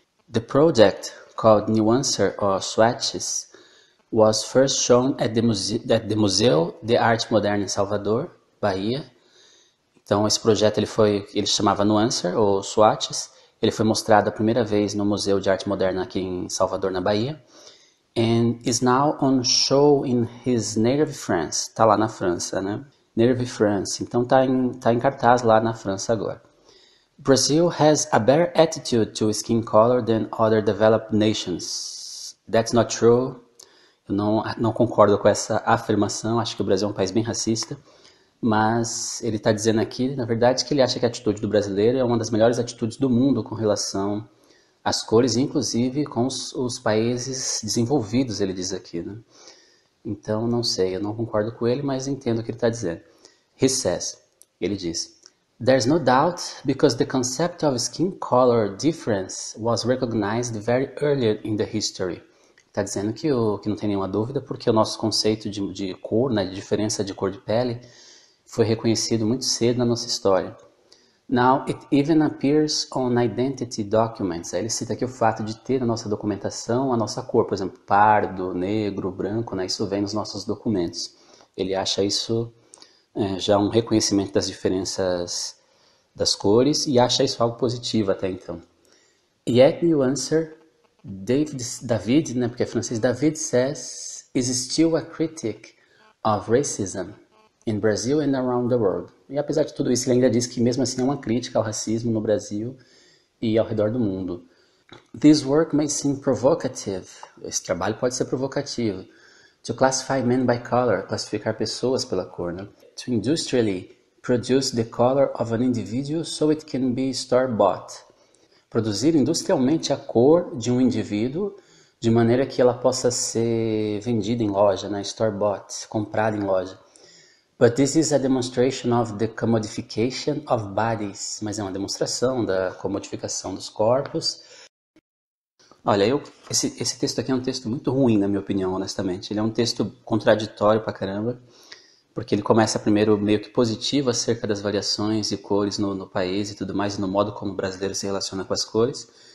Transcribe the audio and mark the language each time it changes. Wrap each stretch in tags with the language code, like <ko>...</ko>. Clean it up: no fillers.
<en>The project called Nuancer or Swatches was first shown at the Museu de Arte Moderna em Salvador, Bahia,</en> <pt>Então esse projeto ele chamava Nuancer, ou Swatches. Ele foi mostrado a primeira vez no Museu de Arte Moderna aqui em Salvador, na Bahia.</pt> <en>And is now on show in his native France.</en> <pt>Tá lá na França, né?</pt> <en>Native France.</en> <pt>Então tá em cartaz lá na França agora.</pt> <en>Brazil has a better attitude to skin color than other developed nations. That's not true.</en> <pt>Eu não concordo com essa afirmação. Acho que o Brasil é um país bem racista. Mas ele está dizendo aqui, na verdade, que ele acha que a atitude do brasileiro é uma das melhores atitudes do mundo com relação às cores, inclusive com os países desenvolvidos, ele diz aqui, né? Então, não sei, eu não concordo com ele, mas entendo o que ele está dizendo.</pt> <en>He says,</en> <pt>ele diz,</pt> <en>there's no doubt because the concept of skin color difference was recognized very early in the history.</en> <pt>Está dizendo que não tem nenhuma dúvida, porque o nosso conceito de cor, né, de diferença de cor de pele, foi reconhecido muito cedo na nossa história.</pt> <en>Now, it even appears on identity documents.</en> <pt>Aí ele cita aqui o fato de ter na nossa documentação a nossa cor, por exemplo, pardo, negro, branco, né? Isso vem nos nossos documentos. Ele acha isso já um reconhecimento das diferenças das cores e acha isso algo positivo até então.</pt> <en>Yet you answer, David,</en> <pt>né, porque é francês,</pt> <en>David says, is still a critic of racism in Brazil and around the world.</en> <pt>E apesar de tudo isso, ele ainda diz que mesmo assim é uma crítica ao racismo no Brasil e ao redor do mundo.</pt> <en>This work may seem provocative.</en> <pt>Esse trabalho pode ser provocativo.</pt> <en>To classify men by color,</en> <pt>classificar pessoas pela cor, né?</pt> <en>To industrially produce the color of an individual so it can be store-bought.</en> <pt>Produzir industrialmente a cor de um indivíduo de maneira que ela possa ser vendida em loja, né? Store-bought, comprada em loja.</pt> <en>But this is a demonstration of the commodification of bodies.</en> <pt>Mas é uma demonstração da comodificação dos corpos. Olha, esse texto aqui é um texto muito ruim, na minha opinião, honestamente. Ele é um texto contraditório pra caramba, porque ele começa primeiro meio que positivo acerca das variações de cores no país e tudo mais, e no modo como o brasileiro se relaciona com as cores.</pt>